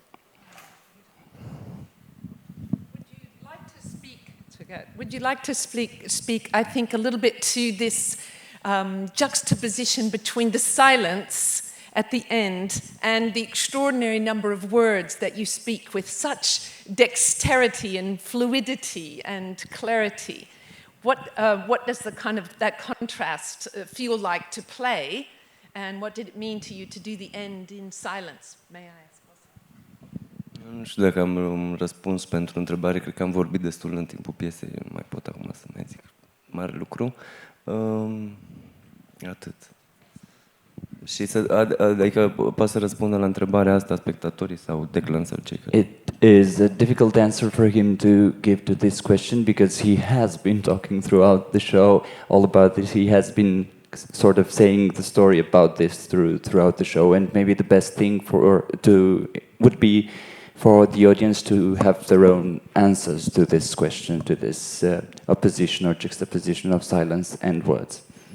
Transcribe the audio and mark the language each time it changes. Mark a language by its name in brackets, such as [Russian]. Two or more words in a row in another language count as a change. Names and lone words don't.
[English] Would you like to speak, I think, a little bit to this juxtaposition between the silence at the end and the extraordinary number of words that you speak with such dexterity and fluidity and clarity? What does that contrast feel like to play, and what did it mean to you to do the end in silence? May I ask? [Romanian] Nu știu dacă am răspuns pentru întrebare, cred că am vorbit destul în timpul piesei, nu mai pot acum să mai zic mare lucru. Atât. Și adică poate să răspundă la întrebarea asta spectatorii sau Declan sau cei care... [English] It is a difficult answer for him to give to this question because he has been talking throughout the show all about this. He has been sort of saying the story about this throughout the show, and maybe the best thing would be for the audience to have their own answers to this question, to this opposition or juxtaposition of silence and words.